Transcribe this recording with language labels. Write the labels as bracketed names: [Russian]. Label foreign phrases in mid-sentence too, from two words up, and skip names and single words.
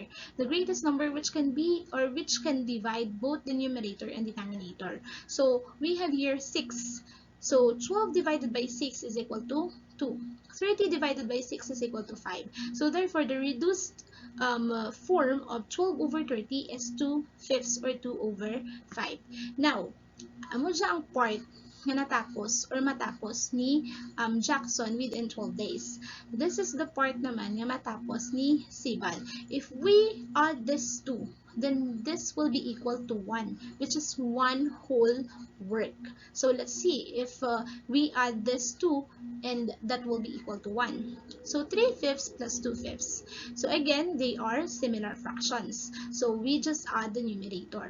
[English] The greatest number which can be or which can divide both the numerator and denominator. So we have here 6. So 12 divided by 6 is equal to 2. 30 divided by 6 is equal to 5. So therefore, the reduced form of 12 over 30 is 2 fifths or 2 over 5. Now, [Hiligaynon] amo siya ang part nga natapos or matapos ni Jackson within 12 days. [English] This is the part [Hiligaynon] naman nga matapos ni [English] Sibal. If we add this 2, then this will be equal to 1, which is one whole work. So let's see if we add this 2, and that will be equal to 1. So 3 fifths plus 2 fifths. So again, they are similar fractions. So we just add the numerator.